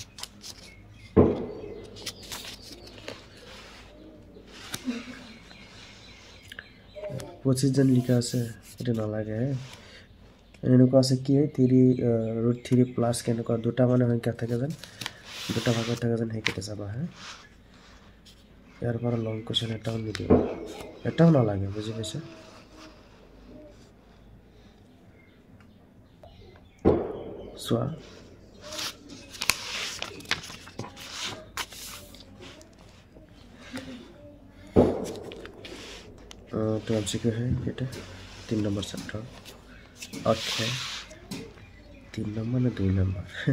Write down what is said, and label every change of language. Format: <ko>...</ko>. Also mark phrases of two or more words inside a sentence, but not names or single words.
<as>পঁচিছজন লিখা আছে এইটো নালাগে এনেকুৱা আছে কি √3 প্লাছ কেনেকুৱা দুটা মানে সংখ্যা থাকে যেন দুটা ভাগত থাকে যেন সেইকেইটা চাবা ইয়াৰ পৰা</as> <en>long question</en> <as>এটাও নিদিওঁ এটাও নালাগে বুজি পাইছে</as> <hi>চোৱা तो MCQ है बेटा 3</hi> <en>number chapter okay</en> <hi>3 नंबर ना 2 नंबर</hi>